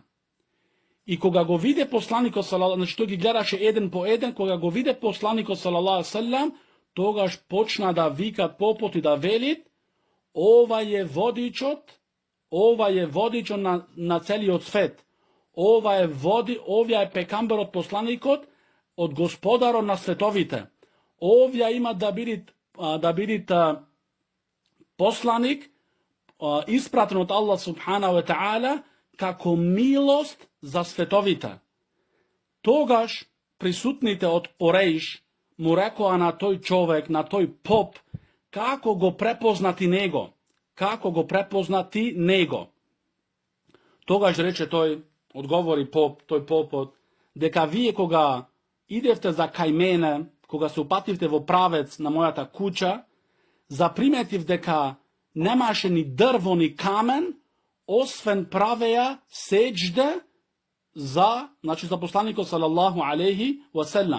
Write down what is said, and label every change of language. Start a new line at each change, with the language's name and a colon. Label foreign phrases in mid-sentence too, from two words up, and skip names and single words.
Macedonian: И кога го виде посланикот салаллаху, значи тој ги гледаше еден по еден, кога го виде посланикот
Arabic: صلى الله سلم,
Macedonian: тогаш почна да викат попот и да велит, ова е водичот на целиот свет. Овие е пекамберот посланикот од господарот на световите. Овие има да бидит посланик испратен од Аллах
Arabic: سبحانه وتعالى
Macedonian: како милост за световите. Тогаш присутните од Курејш му рекоа на тој човек, на тој поп, како го препознати него. Тогаш рече тој, одговори тој попот, дека вие кога идевте за кај мене, кога се упативте во правец на мојата куќа, заприметив дека немаше ни дрво ни камен, освен правеа сеџде за посланикот
Arabic: صلى الله عليه وسلم.